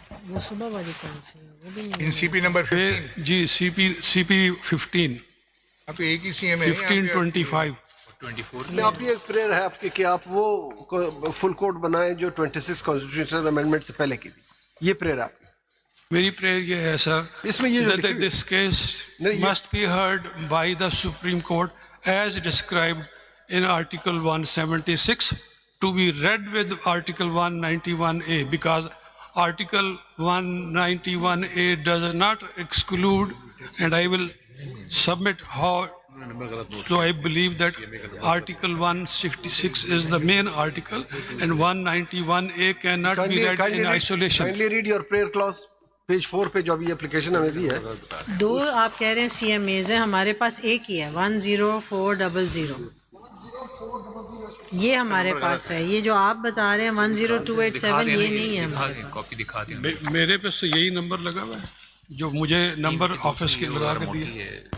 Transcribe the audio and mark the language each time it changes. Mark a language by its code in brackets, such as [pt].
[hi] वो सुबह वाली कौन सी है? वो भी नहीं. NCP number 15. जी CP 15. आप एक ही CMA है. 1525. में आपकी एक प्रेयर है आपके कि आप वो फुल कोड बनाएं जो 26 कॉन्स्टिट्यूशनल अमेंडमेंट से पहले की थी. ये प्रेयर आपकी. मेरी प्रेयर ये है सर, इसमें ये [en] that this case must be heard by the Supreme Court as described in Article 176 to be read with Article 191A, because Article 191A does not exclude, and I will submit how. So I believe that Article 166 is the main article, and 191A cannot be read in isolation. Kindly read your prayer clause. [hi] Page 4 पे जो अभी application हमें दी है. दो आप कह रहे हैं CMAs हैं, हमारे पास एक ही है 10400. ये हमारे पास है. ये जो आप बता रहे हैं 10287 ये नहीं है हमारे पास. कॉपी दिखा दें. मेरे पे तो यही नंबर लगा हुआ है जो मुझे नंबर ऑफिस के लगा के दिए.